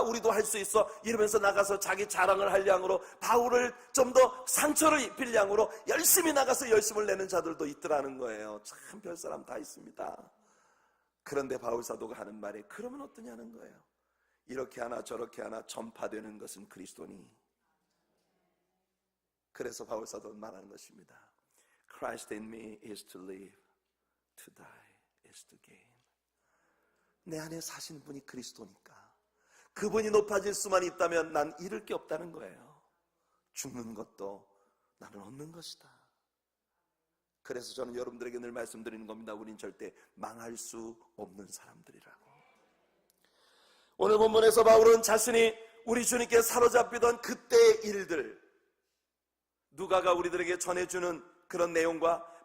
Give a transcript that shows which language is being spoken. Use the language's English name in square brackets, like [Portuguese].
[Korean] 우리도 할 수 있어 이러면서 나가서 자기 자랑을 할 양으로, 바울을 좀 더 상처를 입힐 양으로 열심히 나가서 열심을 내는 자들도 있더라는 거예요. 참 별사람 다 있습니다. 그런데 바울 사도가 하는 말이 그러면 어떠냐는 거예요. 이렇게 하나 저렇게 하나 전파되는 것은 그리스도니. 그래서 바울 사도는 말하는 것입니다. [English] Christ in me is to live, to die is to gain. [Korean] 내 안에 사신 분이 그리스도니까 그분이 높아질 수만 있다면 난 잃을 게 없다는 거예요. 죽는 것도 나는 얻는 것이다. 그래서 저는 여러분들에게 늘 말씀드리는 겁니다. 우린 절대 망할 수 없는 사람들이라고. 오늘 본문에서 바울은 자신이 우리 주님께 사로잡히던 그때의 일들, 누가가 우리들에게 전해주는 그런 내용과